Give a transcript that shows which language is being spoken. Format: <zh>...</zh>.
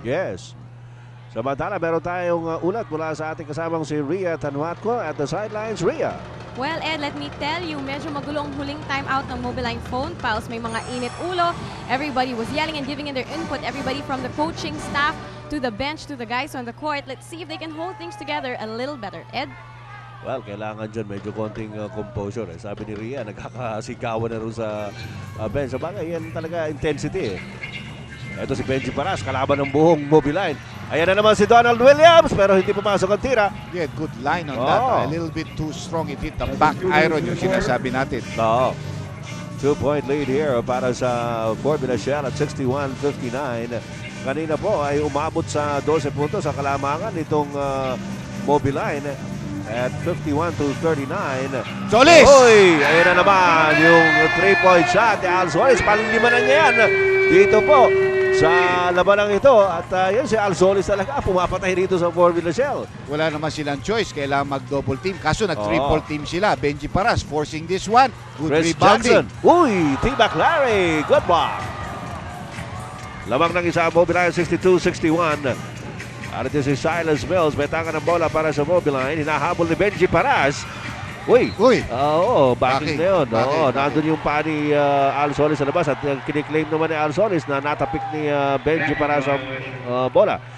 <tl>Yes. Samantala, meron tayong ulat mula sa ating kasamang si Rhea Tanuatco</tl> <en>at the sidelines.</en> <tl>Rhea.</tl> <en>Well, Ed, let me tell you,</en> <tl>medyo magulong huling timeout ng Mobiline phone pals. May mga init ulo.</tl> <en>Everybody was yelling and giving in their input. Everybody from the coaching staff to the bench to the guys on the court. Let's see if they can hold things together a little better. Ed?</en> <tl>Well, kailangan dyan medyo konting composure. Sabi ni Rhea, nagkakasigawan na rin sa bench. Sabagay, yan talaga intensity. Ito si Benji Paras, kalaban ng buong Mobiline. Ayan na naman si Donald Williams, pero hindi pumasok ang tira.</tl> <en>Yeah, good line on that. A little bit too strong. It hit the back iron</en> <tl>yung sinasabi natin. Oo.</tl> <en>2-point lead here</en> <tl>para sa Formula Shell at 61-59. Kanina po ay umabot sa 12 puntos sa kalamangan nitong Mobiline at 51-39. Solis! Uy! Ayan na naman yung 3-point shot ni Al Solis. Panlima na niya yan dito po sa labanang ito. At yun si Al Solis talaga pumapatay rito sa Formula Shell. Wala naman silang choice. Kailangan mag-double team. Kaso nag-triple team sila. Benji Paras</tl> <en>forcing this one. Good Chris rebounding. Jackson. Uy! T. McLary. Good block.</en> <tl>Lamang ng isa ang Mobiline 62-61. At ito si Silas Mills. May tanga ng bola para sa Mobiline. Hinahabol ni Benji Paras. Uy! Uy! Oo, backing na yun. Backing. Oo, nandun yung pa ni Al Solis sa labas at kiniklaim naman ni Al Solis na natapik ni Benji Paras ang bola.</tl>